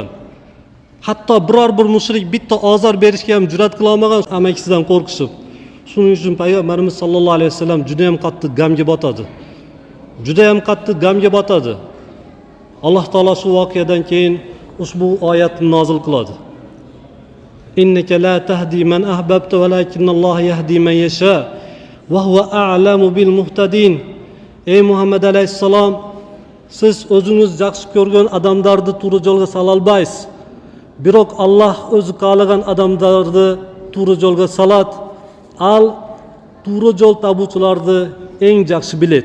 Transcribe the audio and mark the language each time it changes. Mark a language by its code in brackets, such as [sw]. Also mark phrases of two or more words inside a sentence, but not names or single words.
[uz] Hatto biror bir mushrik bitta ozor berishga ham jur'at qila olmagan amakisidan qo'rqishib. Shuning uchun payg'ambarimiz [ar] صلى الله عليه وسلم [uz] juda ham qattiq g'amga botadi. Juda ham qattiq g'amga botadi. Alloh taolo shu voqeadan keyin ushbu oyatni nozil qiladi. [ar] إنك لا تهدي من أحببت ولكن الله يهدي من يشاء وهو أعلم بالمهتدين. [uz] Ey Muhammad alayhissalom, siz o'zingiz yaxshi ko'rgan odamlarni to'g'ri yo'lga sola olmaysiz. Biroq Alloh o'zi qo'llagan odamlarni to'g'ri yo'lga salat, al to'g'ri yo'l tabuvchilarni eng yaxshi biladi.